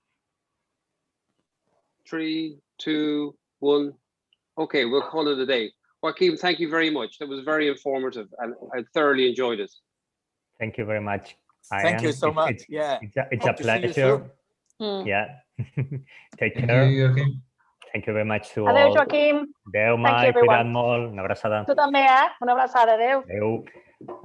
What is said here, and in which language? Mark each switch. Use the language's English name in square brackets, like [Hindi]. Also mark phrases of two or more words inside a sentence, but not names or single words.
[English] 3, 2, 1. Okay, we'll call it a day. Joaquim, thank you very much. That was very informative, and I thoroughly enjoyed it. Thank you very much. Thank you so much. It's a pleasure. Yeah. Take care. Thank you very much to [Catalan] Adeu, [English] all. Joaquim. [Catalan] Adeu, Mai, cuida't molt. Una abraçada. Tu també, Una abraçada. Adeu. Adeu.